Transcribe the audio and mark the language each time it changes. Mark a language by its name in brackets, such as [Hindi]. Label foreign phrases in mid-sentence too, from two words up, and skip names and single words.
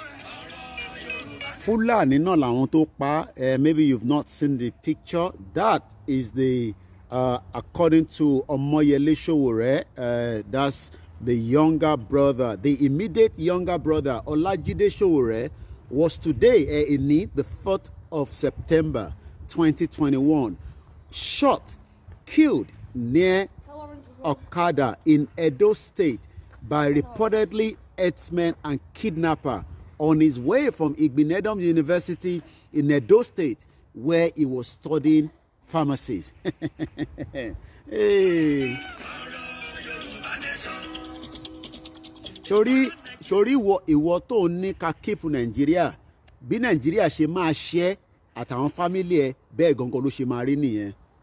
[Yoruba] Fúlàní náà làwọn tó pa. [English] Maybe you've not seen the picture. That is the according to Omoyele Sowore, that's the younger brother, the immediate younger brother. Olajide Sowore was today in the 4th of September 2021 shot, killed near Okada in Edo State by reportedly herdsmen and kidnapper on his way from Igbinedom University in Edo State, where he was studying pharmacy. Hey. [Yoruba] Sori ìwọ tó ní ká keep Nàìjíríà, bí Nàìjíríà ṣe máa ṣe àtàwọn family ẹ bẹ́ẹ̀ gangan ló ṣe máa rí nìyẹn.